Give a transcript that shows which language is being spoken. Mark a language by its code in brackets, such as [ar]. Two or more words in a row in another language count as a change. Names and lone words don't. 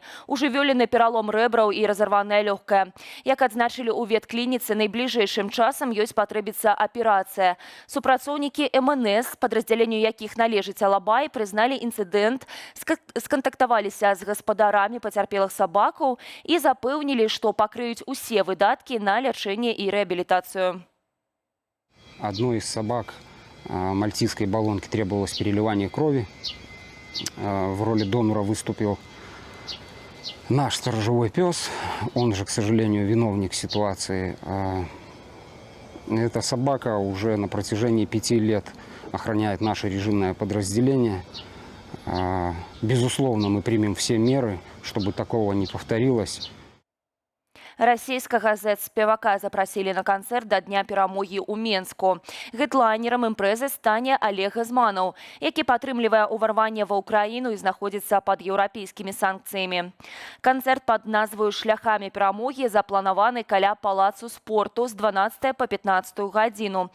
[be] Ужывёлены пералом рэбраў і разарваная лёгкая. Як адзначылі ў ветклініцы, найбліжэйшым часам ёй спатрэбіцца аперацыя. Супрацоўнікі МНС, падраздзяленню якіх належыць алабай, прызналі інцыдэнт, скантактаваліся з гаспадарамі пацярпелых сабакаў і запэўнілі, што пакрыюць усе выдаткі на лячэнне і рэабілітацыю. [ru] Одной из собак мальтийской баллонки требовалось переливание крови. В роли донора выступил Наш сторожевой пес, он же, к сожалению, виновник ситуации. Эта собака уже на протяжении 5 лет охраняет наше режимное подразделение. Безусловно, мы примем все меры, чтобы такого не повторилось. [be] Расійскага зэт-спевака запрасілі на канцэрт да Дня перамогі ў Менску. Гедлайнерам імпрэзы стане Олег Ізманаў, які падтрымлівае ўварванне ва ўкраіну і знаходзіцца пад еўрапейскімі санкцыямі. Канцэрт пад назваю «Шляхамі перамогі» запланаваны каля палацу спорту з 12 па 15 гадзіну.